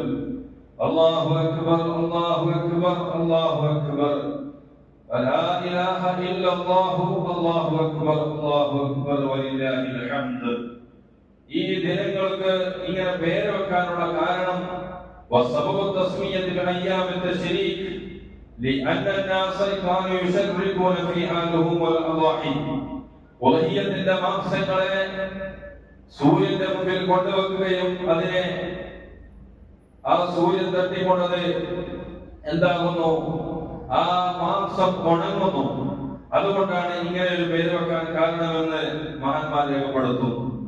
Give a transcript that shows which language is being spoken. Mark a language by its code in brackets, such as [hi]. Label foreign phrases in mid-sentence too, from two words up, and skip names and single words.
[ar] الله أكبر، الله أكبر، الله أكبر، ولا إله إلا الله، الله أكبر، الله أكبر، ولله الحمد. [ml] ഈ ദിനങ്ങൾക്ക് ഇങ്ങനെ പേര് വെക്കാനുള്ള കാരണം [ar] وسبب تسمية بأيام تشريق لأن الناس كانوا يشركون فيها لهم والأضاحي [ml] ഉലഹിയത്തിന്റെ മാംസങ്ങളെ സൂര്യന്റെ മുമ്പിൽ കൊണ്ടുവെക്കുകയും അതിനെ ആ സൂര്യൻ തട്ടിക്കൊണ്ടത് എന്താകുന്നു, ആ മാംസം ഉണങ്ങുന്നു. അതുകൊണ്ടാണ് ഇങ്ങനെ ഒരു പേര് വെക്കാൻ കാരണമെന്ന് മഹാന്മാർ രേഖപ്പെടുത്തുന്നു.